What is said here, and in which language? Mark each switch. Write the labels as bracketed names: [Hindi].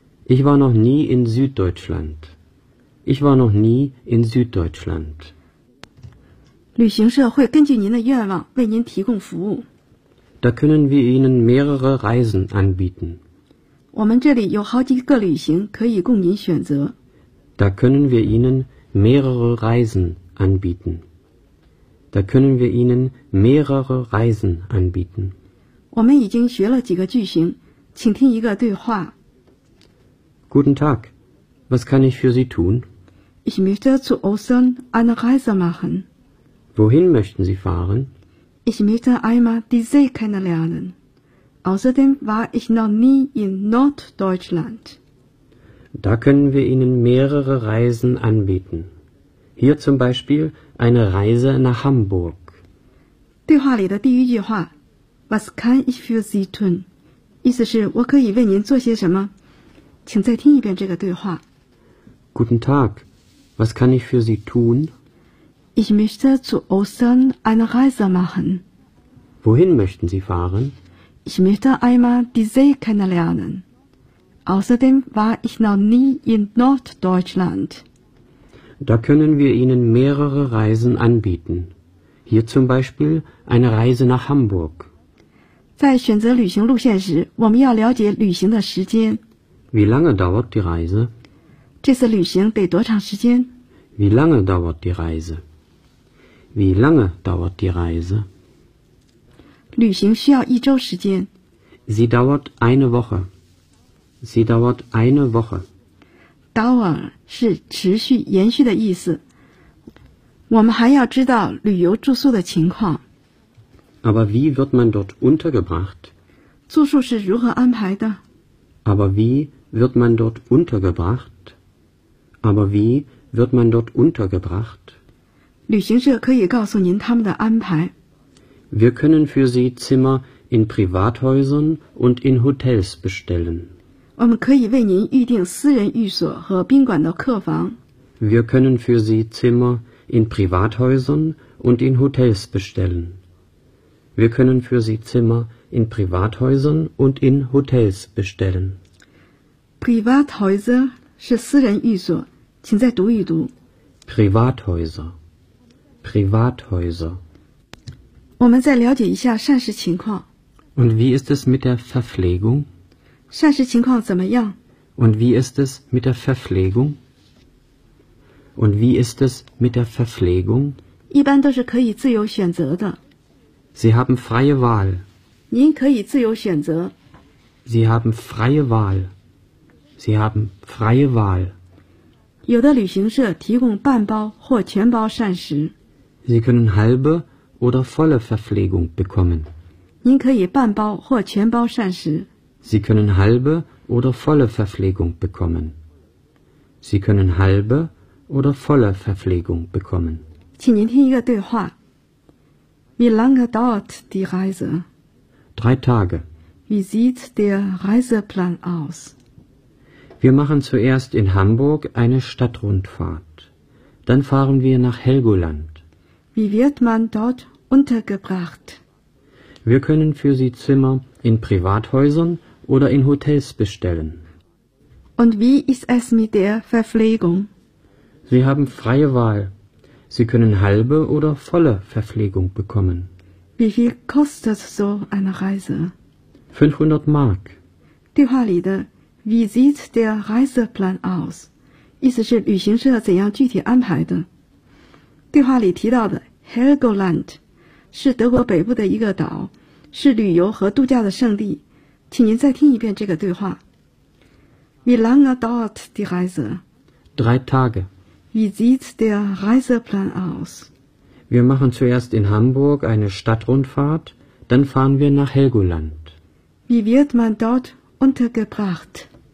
[German] Ich war noch nie in Süddeutschland. Ich war noch nie in Süddeutschland. [Chinese] 旅行社会根据您的愿望为您提供服务。 [German] Da können wir Ihnen mehrere Reisen anbieten. [Chinese] 我们这里有好几个旅行可以供您选择。 [German] Da können wir Ihnen mehrere Reisen anbieten. Da können wir Ihnen mehrere Reisen anbieten. [Chinese] 我们已经学了几个句型，请听一个对话。 [German] Guten Tag. Was kann ich für Sie tun? Ich möchte zu Ostern eine Reise machen. Wohin möchten Sie fahren? Ich möchte einmal die See kennenlernen. Außerdem war ich noch nie in Norddeutschland. Da können wir Ihnen mehrere Reisen anbieten. Hier zum Beispiel eine Reise nach Hamburg. [Chinese] 对话里的第一句话 [German] Was kann ich für Sie tun? [Chinese] 意思是我可以为您做些什么？请再听一遍这个对话。 [German] Guten Tag, was kann ich für Sie tun? Ich möchte zu Ostern eine Reise machen. Wohin möchten Sie fahren? Ich möchte einmal die See kennenlernen. Außerdem war ich noch nie in Norddeutschland. Da können wir Ihnen mehrere Reisen anbieten. Hier zum Beispiel eine Reise nach Hamburg. [Chinese] 在选择旅行路线时，我们要了解旅行的时间。 [German] Wie lange dauert die Reise? [Chinese] 这次旅行得多长时间？ [German] Wie lange dauert die Reise? Wie lange dauert die Reise? [Chinese] 旅行需要一周时间。 [German] Sie dauert eine Woche. Sie dauert eine Woche. [Chinese] Dauer 是持续延续的意思。我们还要知道旅游住宿的情况。 [German] Aber wie wird man dort untergebracht? [Chinese] 住宿是如何安排的？ [German] Aber wie wird man dort untergebracht? Aber wie wird man dort untergebracht? [Chinese] 旅行社可以告诉您他们的安排。 [German] Wir können für Sie Zimmer in Privathäusern und in Hotels bestellen. [Chinese] 我们可以为您预定私人寓所和宾馆的客房。 [German] Wir können für Sie Zimmer in Privathäusern und in Hotels bestellen. Wir können für Sie Zimmer in Privathäusern und in Hotels bestellen. [Chinese] Privathäuser 是私人寓所，请再读一读。 [German] Privathäuser, Privathäuser. [Chinese] 我们再了解一下膳食情况。 [German] Und wie ist es mit der Verpflegung? [Chinese] 膳食情况怎么样？ [German] Und wie ist es mit der Verpflegung? Und wie ist es mit der Verpflegung? [Chinese] 一般都是可以自由选择的。 [German] Sie haben freie Wahl. [Chinese] 您可以自由选择。 [German] Sie haben freie Wahl. Sie haben freie Wahl. [Chinese] 有的旅行社提供半包或全包膳食。 [German] Sie können halbe oder volle Verpflegung bekommen. [Chinese] 您可以半包或全包膳食。 [German] Sie können halbe oder volle Verpflegung bekommen. Sie können halbe oder volle Verpflegung bekommen. [Chinese] 请您听一个对话。 [German] Wie lange dauert die Reise? 3 Tage. Wie sieht der Reiseplan aus? Wir machen zuerst in Hamburg eine Stadtrundfahrt. Dann fahren wir nach Helgoland. Wie wird man dort untergebracht? Wir können für Sie Zimmer in Privathäusern oder in Hotels bestellen. Und wie ist es mit der Verpflegung? Sie haben freie Wahl. Sie können halbe oder volle Verpflegung bekommen. Wie viel kostet so eine Reise? 500 Mark. [Chinese] 对话里的 [German] Wie sieht der Reiseplan aus? [Chinese] 意思是旅行社怎样具体安排的。对话里提到的 Helgoland 是德国北部的一个岛，是旅游和度假的圣地。请您再听一遍这个对话。 [German] Wie lange dauert die Reise? 3 Tage. Wie sieht der Reiseplan aus? Wir machen zuerst in Hamburg eine Stadtrundfahrt, dann fahren wir nach Helgoland. Wie wird man dort untergebracht?